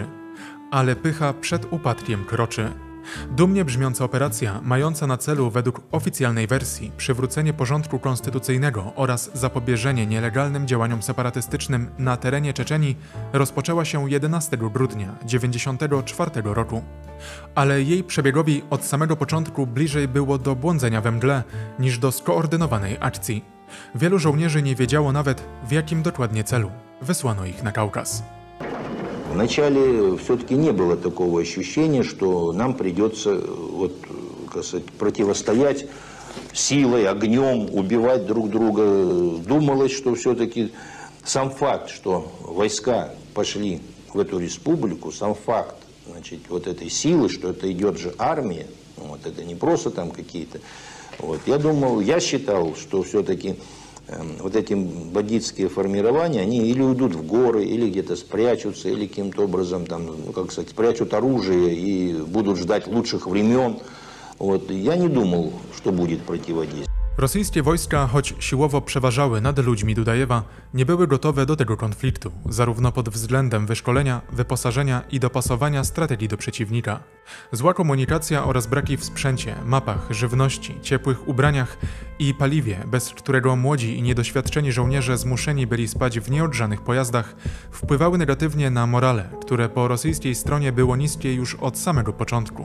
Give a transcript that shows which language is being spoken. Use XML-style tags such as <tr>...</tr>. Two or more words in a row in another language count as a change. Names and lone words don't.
<pl>Ale pycha przed upadkiem kroczy. Dumnie brzmiąca operacja, mająca na celu według oficjalnej wersji przywrócenie porządku konstytucyjnego oraz zapobieżenie nielegalnym działaniom separatystycznym na terenie Czeczenii, rozpoczęła się 11 grudnia 1994 roku. Ale jej przebiegowi od samego początku bliżej było do błądzenia we mgle niż do skoordynowanej akcji. Wielu żołnierzy nie wiedziało nawet, w jakim dokładnie celu wysłano ich na Kaukaz.</pl> <ru>Вначале все-таки не было такого ощущения, что нам придется противостоять силой, огнем, убивать друг друга. Думалось, что все-таки сам факт, что войска пошли в эту республику, сам факт, значит, вот этой силы, что это идет же армия, вот, это не просто там какие-то. Вот, я считал, что все-таки вот эти бандитские формирования, они или уйдут в горы, или где-то спрячутся, или каким-то образом там, спрячут оружие и будут ждать лучших времен. Вот. Я не думал, что будет противодействие.</ru> <pl>Rosyjskie wojska, choć siłowo przeważały nad ludźmi Dudajewa, nie były gotowe do tego konfliktu, zarówno pod względem wyszkolenia, wyposażenia i dopasowania strategii do przeciwnika. Zła komunikacja oraz braki w sprzęcie, mapach, żywności, ciepłych ubraniach i paliwie, bez którego młodzi i niedoświadczeni żołnierze zmuszeni byli spać w nieogrzanych pojazdach, wpływały negatywnie na morale, które po rosyjskiej stronie było niskie już od samego początku.</pl>